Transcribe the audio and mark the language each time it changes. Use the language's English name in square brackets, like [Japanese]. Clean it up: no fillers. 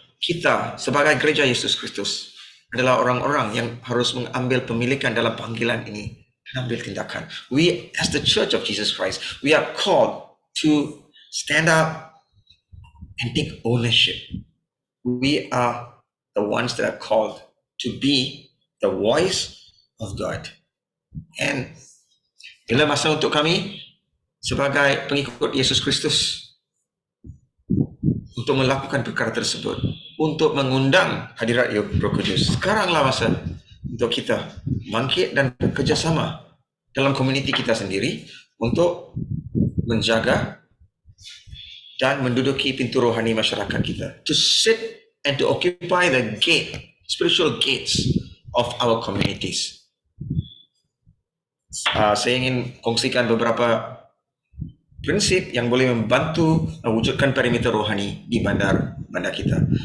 [Malay] Kita sebagai gereja Yesus Kristus adalah orang-orang yang harus mengambil pemilikan dalam panggilan ini, mengambil tindakan. [English] We as the Church of Jesus Christ, we are called to stand up and take ownership. We are the ones that are called to be the voice of God. [Malay] And bila masa untuk kami sebagai pengikut Yesus Kristus untuk melakukan perkara tersebut, untuk mengundang hadirat Roh Kudus. Sekaranglah masa untuk kita bangkit dan bekerjasama dalam komuniti kita sendiri untuk menjaga dan menduduki pintu rohani masyarakat kita. [English] To sit and to occupy the gate, spiritual gates of our communities. [Malay] Saya ingin kongsikan beberapa prinsip yang boleh membantu mewujudkan perimeter rohani di bandar kita.